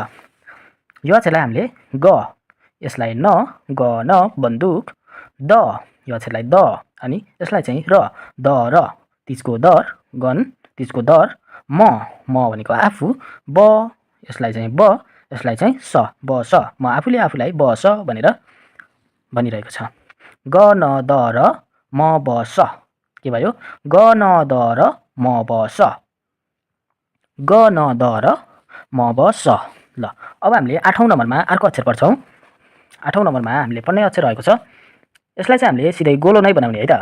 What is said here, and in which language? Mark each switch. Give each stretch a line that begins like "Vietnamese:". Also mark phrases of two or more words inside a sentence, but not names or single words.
Nepali: यो अक्षरलाई हामीले ग, यसलाई न, ग न बन्दुक, द यो अक्षरलाई द, अनि यसलाई चाहिँ र, द र तिजको दर, गन तिजको दर, म भनेको आफू, ब यसलाई चाहिँ ब, यसलाई चाहिँ स, ब स, म आफूले आफूलाई ब स भनेर भनिरहेको छ। ग न द र म ब स के भयो? ग न द र म ब स, ग न द र म ब स। ल अब हामीले 8औं नम्बरमा अर्को अक्षर पढ्छौँ। 8औं नम्बरमा हामीले पढ्ने अक्षर रहेको छ, यसलाई चाहिँ हामीले सिधै गोलो नै बनाउने है त।